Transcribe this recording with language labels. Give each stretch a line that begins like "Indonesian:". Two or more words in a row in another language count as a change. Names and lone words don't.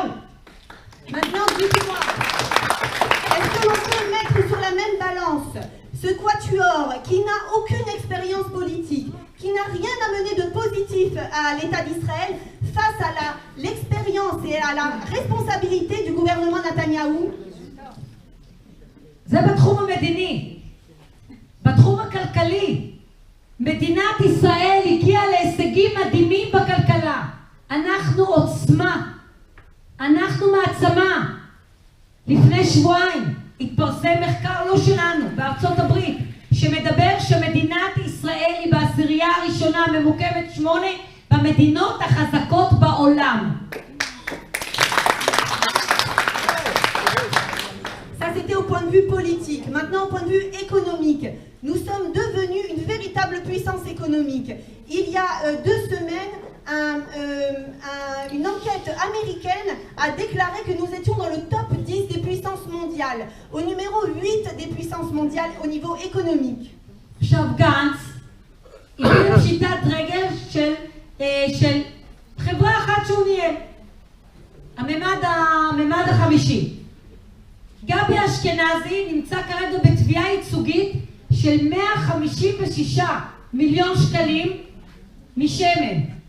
French: Maintenant, dites-moi, est-ce que l'on peut mettre sur la même balance ce quatuor qui n'a aucune expérience politique, qui n'a rien amené de positif à l'État d'Israël, face à l'expérience et à la responsabilité du gouvernement Netanyahou?
Hebrew: זה בתחום המדיני. בתחום הכלכלי, מדינת ישראל הגיעה להישגים מדהימים בכלכלה. אנחנו עוצמה, אנחנו מעצמה. לפני שבועיים התפרסם מחקר לא שלנו, בארצות הברית, שמדבר שמדינת ישראל היא בעשירייה הראשונה, ממוקמת 8 במדינות החזקות בעולם.
French: C'était au point de vue politique. Maintenant, au point de vue économique, nous sommes devenus une véritable puissance économique. Il y a 2 semaines, une enquête américaine a déclaré que nous étions dans le top 10 des puissances mondiales, au numéro 8 des puissances mondiales au niveau économique.
Hebrew: עכשיו גנץ הביאו שיטת רגל של חברה אחת שהוא ניהל. הממד החמישי. גבי אשכנזי נמצא כרגע בתביעה ייצוגית של 156 מיליון שקלים משמן.